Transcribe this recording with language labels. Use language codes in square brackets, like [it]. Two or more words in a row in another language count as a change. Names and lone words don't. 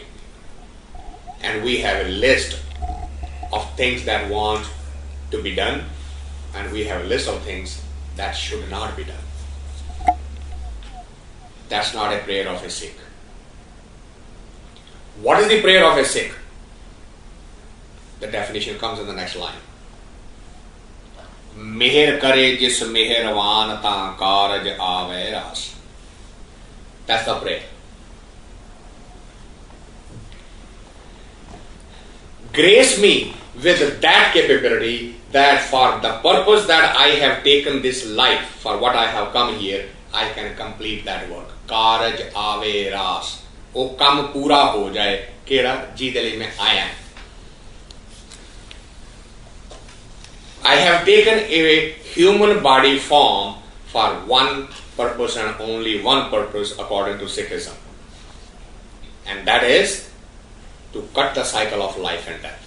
[en] And we have a list of things that want to be done, and we have a list of things that should not be done. That's not a prayer of a Sikh. What is the prayer of a Sikh? The definition comes in the next line. [pa] ਮਿਹਰ ਕਰੇ ਜਿਸ ਮਿਹਰਵਾਨ ਤਾ ਕਾਰਜ ਆਵੇ ਰਾਸ. [en] That's the prayer. Grace me with that capability that for the purpose that I have taken this life, for what I have come here, I can complete that work. [pa] ਕਾਰਜ ਆਵੇ ਰਾਸ। ਓ ਕੰਮ ਪੂਰਾ ਹੋ ਜਾਏ. ਕੇਡਾ ਜਿਦਾਲੀ ਮੇਂ ਆਇਆ. [en] I have taken a human body form for one purpose and only one purpose according to Sikhism. And that is to cut the cycle of life and death.